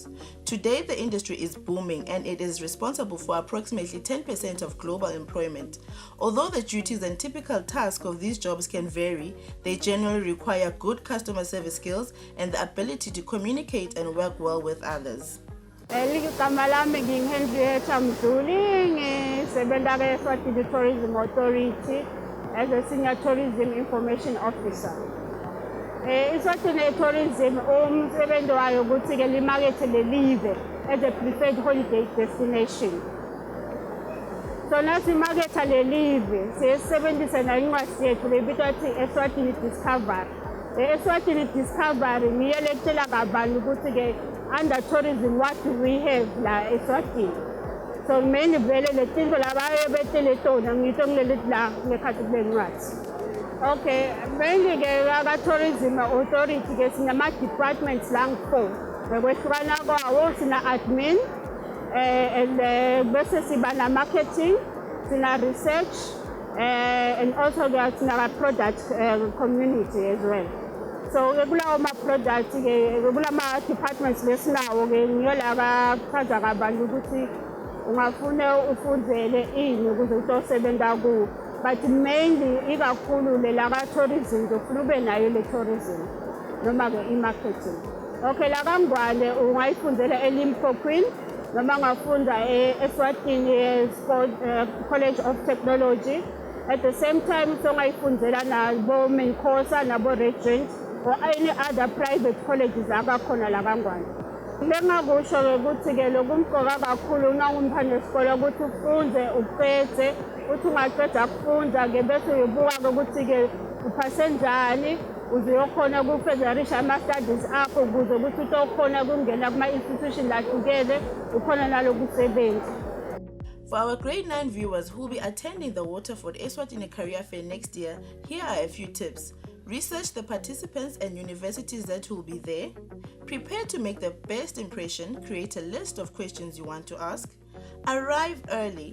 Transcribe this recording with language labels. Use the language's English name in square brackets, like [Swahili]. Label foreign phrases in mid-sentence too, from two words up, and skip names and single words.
[English] Today, the industry is booming and it is responsible for approximately 10% of global employment. Although the duties and typical tasks of these jobs can vary, they generally require good customer service skills and the ability to communicate and work well with others. [Swati] Igama lami ngingu-Henrietta Mdluli, ngisebenza e-eSwatini Tourism Authority [English] as a Senior Tourism Information Officer. [Swati] eSwatini Tourism umsebenzi wayo ukuthi-ke limakethe lelive [English] as a preferred holiday destination. [Swati] So nasimaketha lelive siyisebenzisa nayincwadi yethu lebitwa ukuthi eSwatini Discovery. eSwatini Discovery ngiyo letshela kabanzi ukuthi-ke [English] under tourism what do we have [Swati] la eSwatini. [English] So many [Swati] vele letinto labaye betele tona ngito ngilelithi la ngekhathi kulencwadi. Okay, mainly ke aka [English] tourism authority [Swati] ke sinama departments la ngu-4. Bekwehlukana kwawo sina admin and bese siba na marketing, sina [English] research and also [Swati] sina [English] product community as well. [Swati] So kula ma products ke kula ma departments lesinawo ke ngiyo la bachaza kabantu ukuthi ungafuna ufundzele ini ukuze utosebenza ku, [English] but mainly [Swati] ikakhulu le la ka tourism ufuna ube nayo le tourism noma ke i-marketing. Okay, la kaNgwane ungayifundela eLimpopo noma ngafunda eSwatini College of Technology. [English] At the same time so [Swati] ngayifundela na bo Menkosa na bo Regent [English] or any other private colleges [Swati] akakhona la kaNgwane. Lengakusho ukuthi ke lokumqoka kakhulu nawumphana esikole ukuthi ufunde uphethe uthi ungaqeda ukufunda ke bese uyobuka ukuthi ke uphase njani uzokhona ukufezarisha ama studies akho ukuze ukuthi utokhona ukungena kuma institution lahlukene ukhona nalokusebenza. [English] For our grade 9 viewers who will be attending the Waterford eSwatini Career Fair next year, here are a few tips. Research the participants and universities that will be there. Prepare to make the best impression. Create a list of questions you want to ask. Arrive early.